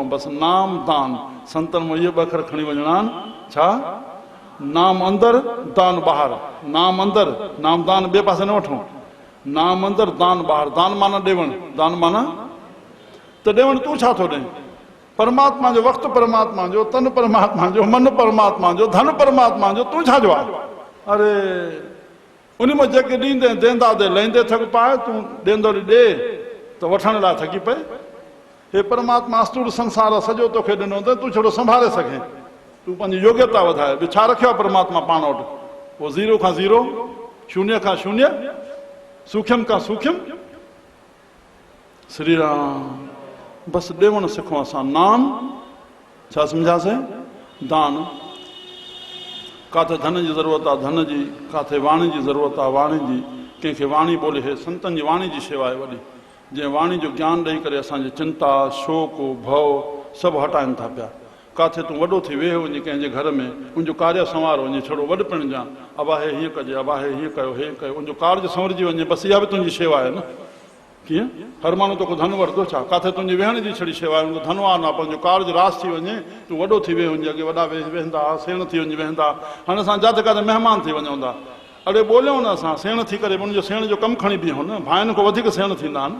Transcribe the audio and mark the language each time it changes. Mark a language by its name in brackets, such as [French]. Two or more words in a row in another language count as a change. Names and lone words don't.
[Sindhi] बसि नाम दान, संतनि में इहे ॿ अखर खणी वञणा आहिनि। छा? नाम अंदरि दान ॿाहिरि। नाम अंदरि, नाम दान ॿिए पासे न वठूं, नाम अंदरि दान ॿाहिरि। दान माना ॾियणु, दान माना त ॾियणु तूं छा थो ॾे? परमात्मा जो वक़्तु, परमात्मा जो तन, परमात्मा जो मन, परमात्मा जो धन, परमात्मा जो, तूं छाजो आहे? अरे उन में जेके ॾींदे देंदा दे, लहींदे थक पाए, तूं ॾींदड़ ॾे त वठण लाइ थकी पए। हे परमात्मा अस्तूर संसार सॼो तोखे ॾिनो अथई, तूं छड़ो संभाले सघे, तूं पंहिंजी योग्यता वधाए। ॿियो छा रखियो आहे परमात्मा पाण वटि? पोइ ज़ीरो खां ज़ीरो, शून्य खां शून्य, सूक्ष्म खां सूक्ष्म। श्री राम। बसि ॾियणु सिखूं असां। नाम छा सम्झासीं? दान। काथे धन जी ज़रूरत आहे धन जी, काथे वाणी जी ज़रूरत आहे वाणी जी। कंहिंखे वाणी ॿोले हे संतनि जी वाणी जी शेवा आहे वॾी, जंहिं वाणी जो ज्ञान ॾेई करे असांजी चिंता शोक भव सभु हटाइनि था पिया। काथे तूं वॾो थी वेह वञे कंहिंजे घर में, उनजो कार्य संवार वञे, छड़ो वॾपिण जा अबा हे हीअं कजे, अबा हे हीअं कयो, हे कयो, उनजो कार्य संवरजी वञे, बसि इहा बि तुंहिंजी शेवा आहे न। कीअं? हर माण्हू तोखे धन वठंदो छा? काथे तुंहिंजी वेहण जी छड़ी शेवा आहे, धनवान आहे, पंहिंजो कार्य रास थी वञे, तूं वॾो थी वेह वञे, अॻे वॾा वेहंदा, सेण थी वञे वेहंदा, हाणे असां जिते किथे महिमान थी वञूं था, अड़े ॿोलियूं न असां सेण थी करे उनजो सेण जो कमु खणी बीहूं न, भाइनि खां वधीक सेण थींदा आहिनि।